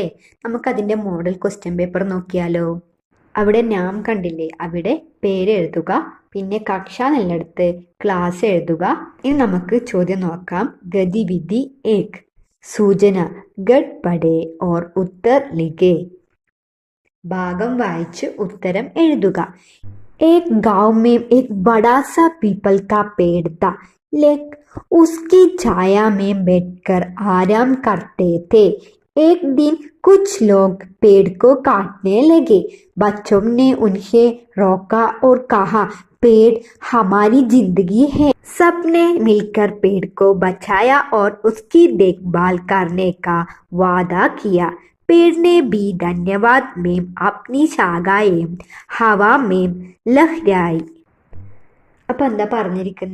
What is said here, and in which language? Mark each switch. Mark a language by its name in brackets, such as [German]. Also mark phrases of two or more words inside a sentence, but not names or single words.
[Malayalam] നമുക്കതിൻ്റെ [English] model question paper [Malayalam] നോക്കിയാലോ. അവിടെ നാം കണ്ടില്ലേ, അവിടെ പേര് എഴുതുക, പിന്നെ കക്ഷ എന്നുള്ളിടത്ത് ക്ലാസ് എഴുതുക. ഇനി നമുക്ക് ചോദ്യം നോക്കാം. ഗതിവിധി 1. [Hindi] सूचना गद्य पढ़े और उत्तर लिखे. [Malayalam] ഭാഗം വായിച്ച് ഉത്തരം എഴുതുക. [Hindi] एक गांव में एक बड़ा सा पीपल का पेड़ था। लोग उसकी छाया में बैठकर आराम करते थे। एक दिन कुछ लोग पेड़ को काटने लगे। बच्चों ने उन्हें रोका और कहा, पेड़ हमारी जिंदगी है। सबने मिलकर पेड़ को बचाया और उसकी देखभाल करने का वादा किया। पेड़ ने भी धन्यवाद में अपनी शाखाएं हवा में लहराई. [Malayalam] അപ്പം എന്താ പറഞ്ഞിരിക്കുന്നത്?